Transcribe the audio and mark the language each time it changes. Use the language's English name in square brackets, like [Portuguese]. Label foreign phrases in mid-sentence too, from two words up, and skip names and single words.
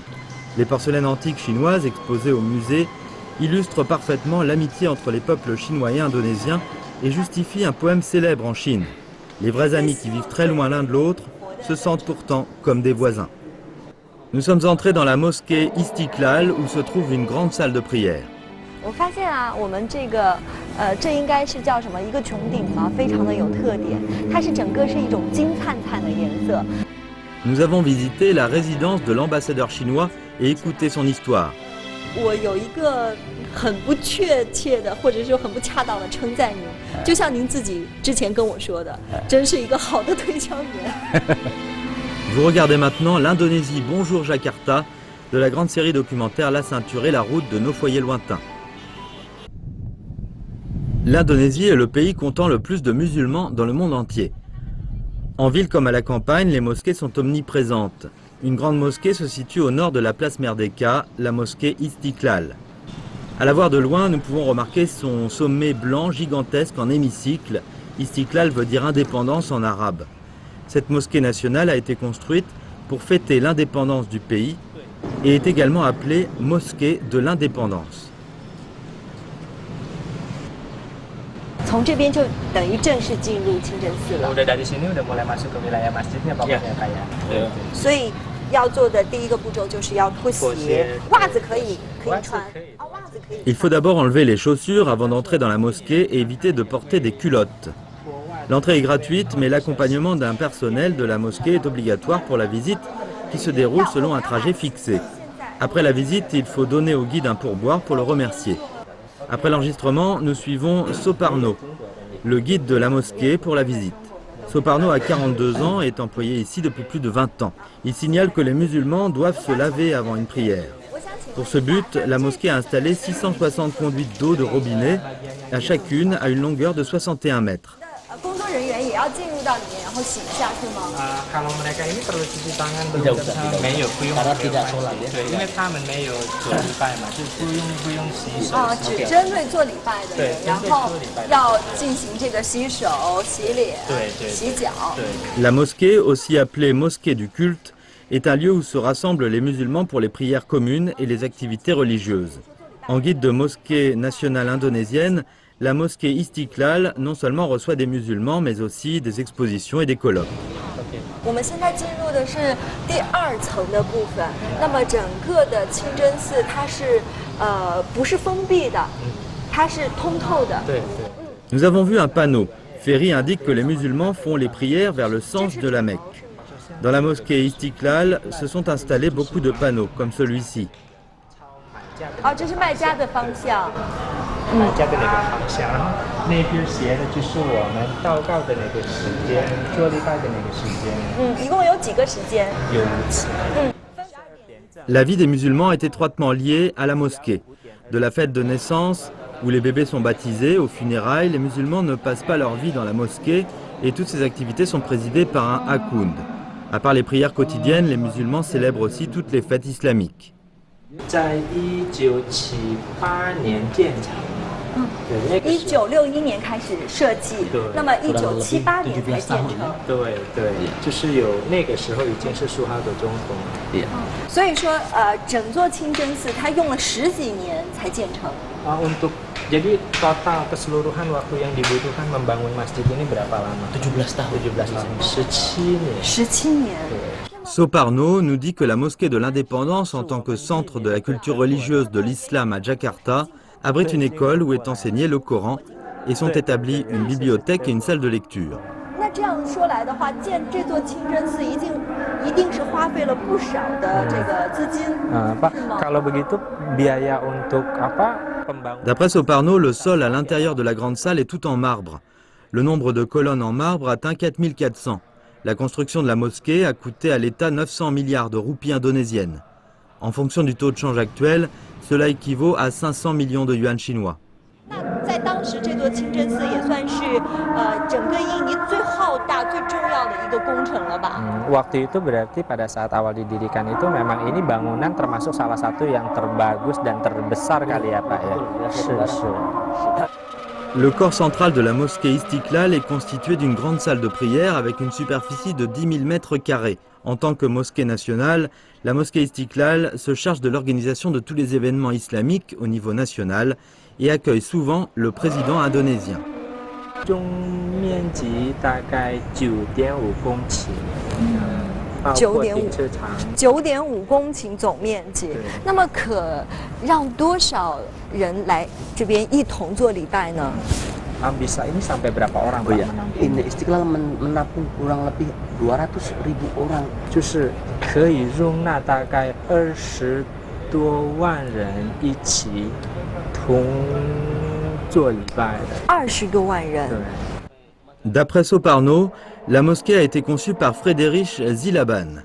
[French] Les porcelaines antiques chinoises exposées au musée illustrent parfaitement l'amitié entre les peuples chinois et indonésiens et justifient un poème célèbre en Chine. Les vrais amis qui vivent très loin l'un de l'autre se sentent pourtant comme des voisins. Nous sommes entrés dans la mosquée Istiklal où se trouve une grande salle de prière. [Chinese] 我发现啊，我们这个这应该是叫什么？一个穹顶吗？非常的有特点，它是整个是一种金灿灿的颜色。 [French] Nous avons visité la résidence de l'ambassadeur chinois et écouté son histoire. [Chinese] 我有一个很不确切的，或者说很不恰当的称赞您，就像您自己之前跟我说的，真是一个好的推销员。 [French] Vous regardez maintenant l'Indonésie Bonjour Jakarta de la grande série documentaire La Ceinture et la route de nos foyers lointains. L'Indonésie est le pays comptant le plus de musulmans dans le monde entier. En ville comme à la campagne, les mosquées sont omniprésentes. Une grande mosquée se situe au nord de la place Merdeka, la mosquée Istiklal. À la voir de loin, nous pouvons remarquer son sommet blanc gigantesque en hémicycle. Istiklal veut dire indépendance en arabe. Cette mosquée nationale a été construite pour fêter l'indépendance du pays et est également appelée mosquée de l'indépendance. [Chinese] 从这边就等于正式进入清真寺了。 [Indonesian] Udah dari sini udah mulai masuk ke wilayah masjidnya pokoknya kayak. [Chinese] 所以要做的第一个步骤就是要脱鞋，袜子可以穿。袜子可以。 [French] Il faut d'abord enlever les chaussures avant d'entrer dans la mosquée et éviter de porter des culottes. L'entrée est gratuite, mais l'accompagnement d'un personnel de la mosquée est obligatoire pour la visite qui se déroule selon un trajet fixé. Après la visite, il faut donner au guide un pourboire pour le remercier. Après l'enregistrement, nous suivons Soparno, le guide de la mosquée pour la visite. Soparno a 42 ans et est employé ici depuis plus de 20 ans. Il signale que les musulmans doivent se laver avant une prière. Pour ce but, la mosquée a installé 660 conduites d'eau de robinet, à chacune à une longueur de 61 mètres. [Indonesian] Kalau mereka ini perlu cuci tangan belum [Chinese] 没有不用对，因为他们没有做礼拜嘛，就不用洗手。只针对做礼拜的人，然后要进行这个洗手、洗脸、洗脚。 [French] La mosquée, aussi appelée mosquée du culte, est un lieu où se rassemblent les musulmans pour les prières communes et les activités religieuses. En guide de mosquée nationale indonésienne, la mosquée Istiklal non seulement reçoit des musulmans, mais aussi des expositions et des colloques. [Chinese] 我们现在进入的是第2层的部分。那么整个的清真寺它是不是封闭的，它是通透的。 [French] Nous avons vu un panneau. Ferry indique que les musulmans font les prières vers le sens de la Mecque. Dans la mosquée Istiklal se sont installés beaucoup de panneaux, comme celui-ci. [Chinese] 这是卖家的方向。买家的那个方向，然后那边斜的就是我们祷告的那个时间，做礼拜的那个时间。一共有几个时间？有5次。 [French] La vie des musulmans est étroitement liée à la mosquée. De la fête de naissance, où les bébés sont baptisés, aux funérailles, les musulmans ne passent pas leur vie dans la mosquée et toutes ces activités sont présidées par un hakound. À part les prières quotidiennes, les musulmans célèbrent aussi toutes les fêtes islamiques. [Chinese] 在1978年建成。 1961年开始设计，那么1978年才建成。对，就是有那个时候已经是苏哈的总统。所以说，整座清真寺它用了10几年才建成。 [Indonesian] Untuk jadi total keseluruhan waktu yang dibutuhkan membangun masjid ini berapa lama? 17 tahun. [Chinese] 17 年。 [French] Soparno nous dit que la mosquée de l'Indépendance, en tant que centre de la culture religieuse de l'islam à Jakarta, abrite une école où est enseigné le Coran et sont établies une bibliothèque et une salle de lecture. D'après Soparno, le sol à l'intérieur de la grande salle est tout en marbre. Le nombre de colonnes en marbre atteint 4400. La construction de la mosquée a coûté à l'État 900 milliards de roupies indonésiennes. En fonction du taux de change actuel, cela équivaut à 500 millions de yuan chinois. [Indonesian] Waktu itu berarti pada saat awal didirikan itu memang ini bangunan termasuk salah satu yang terbagus dan terbesar kali ya Pak ya. [French] Le corps central de la mosquée Istiklal est constitué d'une grande salle de prière avec une superficie de 10 000 mètres carrés. En tant que mosquée nationale, la mosquée Istiklal se charge de l'organisation de tous les événements islamiques au niveau national et accueille souvent le président indonésien. [Chinese] 面积大概9.5公顷。 9.5公顷总面积，那么可让多少人来这边一同做礼拜呢？ [Indonesian] Bisa ini sampai berapa orang Pak? Ini Istiqlal menampung kurang lebih 200.000 orang. [Chinese] 就是可以容纳大概20多万人一起同做礼拜的。 20多万人。 [French] D'après Soparno, la mosquée a été conçue par Friedrich Zilaban.